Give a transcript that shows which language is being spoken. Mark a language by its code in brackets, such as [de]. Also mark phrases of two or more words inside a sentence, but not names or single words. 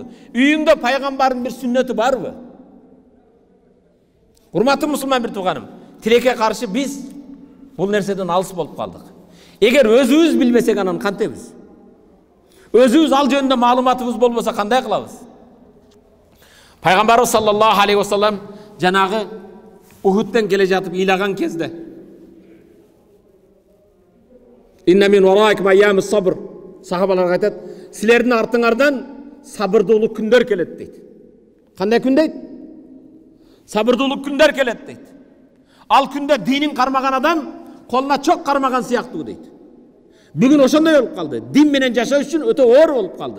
[ky] Үйүңдө пайгамбардын бир сүннөтү барбы? Урматтуу мусулман бир тууганым, тилекке каршы биз бул нерседен алыс болуп калдык. Эгер өзүбүз билбесек анан кантебиз? Өзүбүз ал жөнүндө маалыматыбыз болбосо кандай кылабыз? Пайгамбарыбыз [ar] صلى الله عليه وسلم [ky] жанагы Ухудтан келе жатып ыйлаган кезде [ar] إن من ورائكم أيام الصبر. [ky] Сахабаларга айтат, силердин артыңардан сабырдуулук күндөр келет дейт. Кандай күн дейт? Сабырдуулук күндөр келет дейт. Ал күндө динин кармаган адам колуна чок кармаган сыяктуу дейт. Бүгүн ошондой болуп калды. Дин менен жашоо үчүн өтө оор болуп калды.